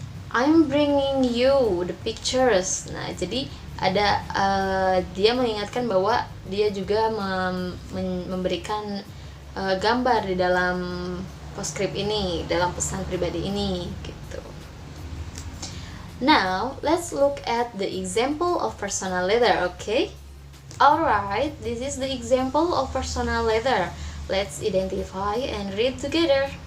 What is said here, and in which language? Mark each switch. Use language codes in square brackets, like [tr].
[en] I'm bringing you the pictures. [id] Nah, jadi ada dia mengingatkan bahwa dia juga memberikan gambar di dalam postscript ini, dalam pesan pribadi ini gitu. [en] Now, let's look at the example of personal letter, okay? Alright, this is the example of personal letter. Let's identify and read together.